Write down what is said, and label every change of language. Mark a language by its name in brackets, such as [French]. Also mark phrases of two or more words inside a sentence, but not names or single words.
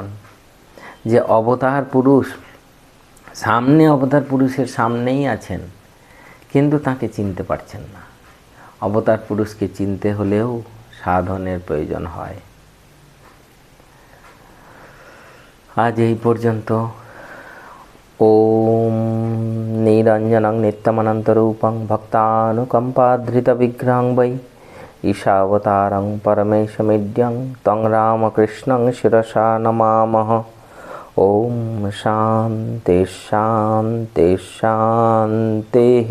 [Bangla] যে অবতার পুরুষ সামনে, অবতার পুরুষের সামনেই আছেন, কিন্তু তাকে চিনতে পারছেন না। অবতার পুরুষকে চিনতে হলেও সাধনের প্রয়োজন হয়। আজ এই পর্যন্ত। [Sanskrit] ওম নিরঞ্জনং নিত্যমনন্তরূপং ভক্তানুকম্পাধৃতবিগ্রহং বৈ ঈশাবতারং পরমেশমিড্যং তং রামকৃষ্ণং শিরসা নমামঃ। ওম শান্তি শান্তি শান্তিঃ।